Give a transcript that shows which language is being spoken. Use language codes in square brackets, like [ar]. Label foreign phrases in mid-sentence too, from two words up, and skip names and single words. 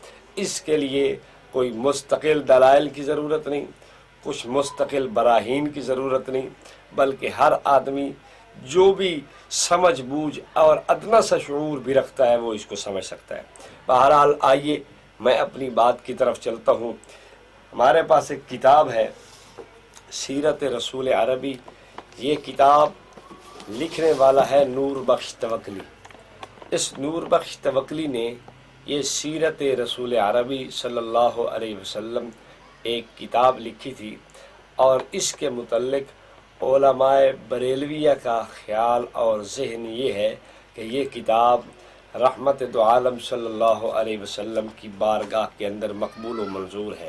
[ur] اس کے لیے کوئی مستقل دلائل کی ضرورت نہیں، کچھ مستقل براہین کی ضرورت نہیں، بلکہ ہر آدمی جو بھی سمجھ بوجھ اور ادنا سا شعور بھی رکھتا ہے وہ اس کو سمجھ سکتا ہے۔ بہرحال آئیے میں اپنی بات کی طرف چلتا ہوں۔ ہمارے پاس ایک کتاب ہے سیرت رسول عربی، یہ کتاب لکھنے والا ہے نور بخش توکلی۔ اس نور بخش توکلی نے یہ سیرت رسول عربی [ar] صلی اللہ علیہ وسلم [ur] ایک کتاب لکھی تھی، اور اس کے متعلق علماء بریلویہ کا خیال اور ذہن یہ ہے کہ یہ کتاب رحمت دو عالم [ar] صلی اللہ علیہ وسلم [ur] کی بارگاہ کے اندر مقبول و منظور ہے۔